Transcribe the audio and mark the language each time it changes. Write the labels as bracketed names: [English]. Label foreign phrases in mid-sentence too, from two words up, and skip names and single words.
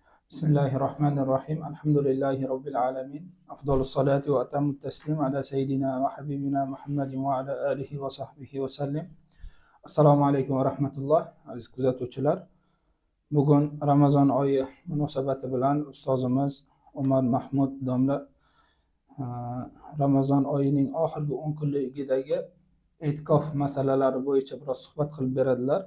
[Arabic] بسم الله الرحمن الرحيم الحمد لله رب العالمين أفضل الصلاة وأتم التسليم على سيدنا وحبيبنا محمد وعلى آله وصحبه وسلم. السلام عليكم ورحمة الله. [Uzbek] Aziz kuzatuvchilar, bugun Ramazon oyi munosabati bilan ustozimiz Umar Mahmud domla Ramazon oyining oxirgi 10 kunligidagi e'tikof masalalari bo'yicha biroz suhbat qilib beradilar.